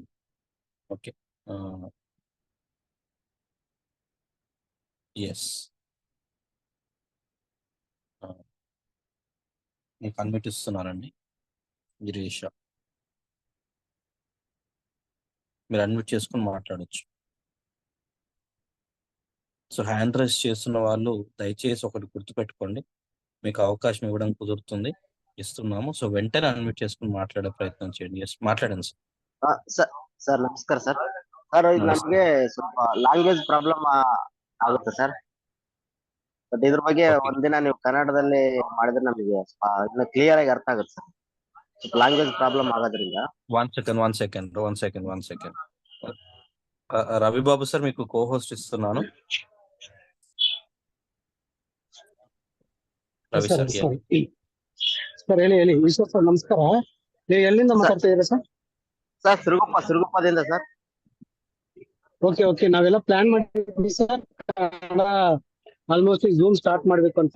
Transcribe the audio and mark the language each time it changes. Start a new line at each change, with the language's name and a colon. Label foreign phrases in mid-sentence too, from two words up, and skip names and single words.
English: okay, yes
Telugu: మీకు అన్మిట్ ఇస్తున్నానండి గిరీష, మీరు అన్మిట్ చేసుకుని మాట్లాడొచ్చు. సో
English: hand raise
Telugu: చేస్తున్న వాళ్ళు దయచేసి ఒకటి గుర్తుపెట్టుకోండి, మీకు అవకాశం ఇవ్వడం కుదురుతుంది, ఇస్తున్నాము. సో వెంటనే అన్మిట్ చేసుకుని మాట్లాడే ప్రయత్నం చేయండి. ఎస్ మాట్లాడండి సార్.
Kannada: ಸರ್ ನಮಸ್ಕಾರ ಸರ್. ಸರ್ ಇದು ನಮಸ್ಕಾರ. ನಮಗೆ ಸ್ವಲ್ಪ
English: language problem
Kannada: ಆಗುತ್ತೆ ಸರ್. ಬಟ್ ಇದ್ರ ಬಗ್ಗೆ Okay. ಒಂದಿನ ನೀವು ಕನ್ನಡದಲ್ಲಿ ಮಾಡಿದ್ರೆ ನಮಗೆ ಇನ್ನು ಕ್ಲಿಯರ್ ಆಗಿ ಅರ್ಥ ಆಗುತ್ತೆ ಸರ್. ಸ್ವಲ್ಪ
English: language problem
Kannada: ಆಗೋದ್ರಿಂದ.
English: one second.
Telugu: రవిబాబు సార్ మీకు కోహోస్ట్ ఇస్తున్నాను.
Kannada: ರವಿ ಸರ್ ಸರ್ ಸರ್ ಹೇಳಿ ಈಶ್ವರ್ ಸರ್ ನಮಸ್ಕಾರ. ನೀವು ಎಲ್ಲಿಂದ ಮಾತಾಡ್ತಾ ಇದ್ದೀರಾ ಸರ್? ಸರ್ ಸಿರುಗುಪ್ಪದಿಂದ ಸರ್. ಓಕೆ ನಾವೆಲ್ಲ ಪ್ಲಾನ್ ಮಾಡಿದ್ವಿ ಸರ್,
English: almost Zoom start
Kannada: ಮಾಡ್ಬೇಕು ಅಂತ.